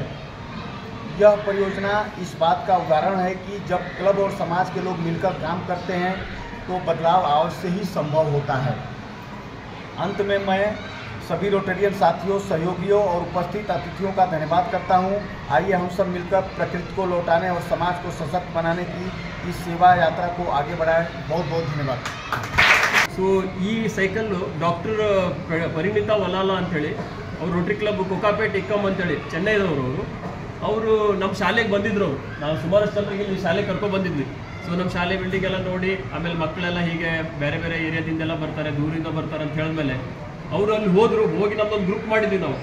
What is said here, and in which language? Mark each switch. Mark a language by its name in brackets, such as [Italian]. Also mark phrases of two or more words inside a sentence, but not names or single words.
[Hindi] यह परियोजना इस बात का उदाहरण है कि जब क्लब और समाज के लोग मिलकर काम करते हैं तो बदलाव अवश्य ही संभव होता है। अंत में मैं सभी रोटेरियन साथियों, सहयोगियों और उपस्थित अतिथियों का धन्यवाद करता हूं। आइए हम सब मिलकर प्रकृति को लौटाने और समाज को सशक्त बनाने की इस सेवा यात्रा को आगे बढ़ाएं। बहुत बहुत धन्यवाद। [Kannada] ಸೊ ಈ ಸೈಕಲ್ಲು ಡಾಕ್ಟರ್ ಪರಿಣಿತಾ ವಲಾಲ ಅಂಥೇಳಿ ಅವರು ರೋಟರಿ ಕ್ಲಬ್ ಕೊಕಾಪೇಟ್ ಇಕ್ಕಮ್ ಅಂತೇಳಿ ಚೆನ್ನೈದವರು ಅವರು ನಮ್ಮ ಶಾಲೆಗೆ ಬಂದಿದ್ರು. ನಾವು ಸುಮಾರಷ್ಟು ಜನರಿಗೆ ಇಲ್ಲಿ ಶಾಲೆಗೆ ಕರ್ಕೊಂಡು ಬಂದಿದ್ವಿ. ಸೊ ನಮ್ಮ ಶಾಲೆ ಬಿಲ್ಡಿಂಗ್ ಎಲ್ಲ ನೋಡಿ ಆಮೇಲೆ ಮಕ್ಕಳೆಲ್ಲ ಹೀಗೆ ಬೇರೆ ಬೇರೆ ಏರಿಯಾದಿಂದೆಲ್ಲ ಬರ್ತಾರೆ, ದೂರಿಂದ ಬರ್ತಾರೆ ಅಂತ ಹೇಳಿದ್ಮೇಲೆ ಅವರು ಅಲ್ಲಿ ಹೋಗಿ ನಮ್ಮದೊಂದು ಗ್ರೂಪ್ ಮಾಡಿದ್ವಿ ನಾವು.